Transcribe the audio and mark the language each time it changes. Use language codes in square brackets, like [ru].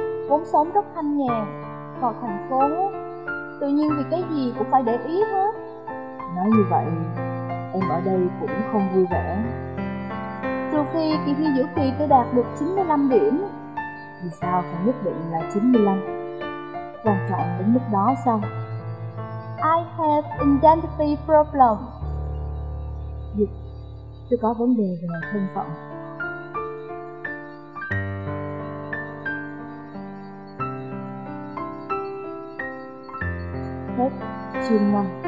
[vi] vốn sống rất thanh nhàn, vào thành phố, tự nhiên vì cái gì cũng phải để ý hết. Nói như vậy, em ở đây cũng không vui vẻ. Trừ phi kỳ thi giữa kỳ tôi đạt được 95 điểm. Vì sao phải nhất định là 95? Quan trọng đến mức đó sao? [en] I have identity problem. [vi] Dịch, tôi có vấn đề về thân phận. Hết chương 5.